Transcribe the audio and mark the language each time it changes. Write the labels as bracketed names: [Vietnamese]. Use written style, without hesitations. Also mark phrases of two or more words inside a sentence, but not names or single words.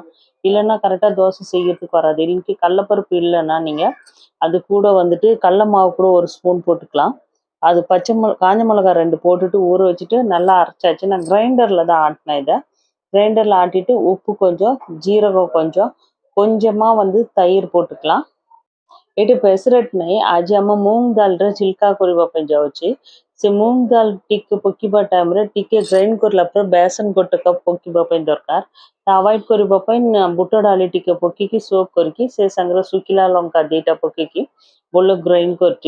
[Tamil] இல்லைன்னா கரெக்டா தோசை செய்யறதுக்கு வராது. இன்னைக்கு கடலப்பருப்பு இல்லைன்னா நீங்க அது கூட வந்துட்டு கடல மாவு கூட ஒரு ஸ்பூன் போட்டுக்கலாம். அது காஞ்ச மிளகா 2 போட்டுட்டு ஊற வச்சுட்டு நல்லா அரைச்சாச்சு. நான் கிரைண்டர்ல தான் ஆட்டினேன் இதை. கிரைண்டர்ல ஆட்டிட்டு உப்பு கொஞ்சம், ஜீரகம் கொஞ்சம், கொஞ்சமா வந்து தயிர் போட்டுக்கலாம். [Odia] ଏଠି ପେସରେଟ୍ ନାହିଁ। ଆଜି ଆମ ମୁଗ ଡାଲରେ ଛିଲକା କରିବା ପାଇଁ ଯାଉଛି। ସେ ମୁଗ ଡାଲ ଟିକେ ପକେଇବା ଟାଇମରେ ଟିକେ ଗ୍ରାଇଣ୍ଡ କରିଲା ପରେ ବେସନ 1 କପ୍ ପକେଇବା ପାଇଁ ଦରକାର। ତା ଆଭଏଡ୍ କରିବା ପାଇଁ ବୁଟ ଡାଲି ଟିକେ ପକେଇକି ସୋକ୍ କରିକି ସେ ସାଙ୍ଗରେ ଶୁଖିଲା ଲଙ୍କା 2ଟା ପକେଇକି ଭଲ ଗ୍ରାଇଣ୍ଡ କରିଛି।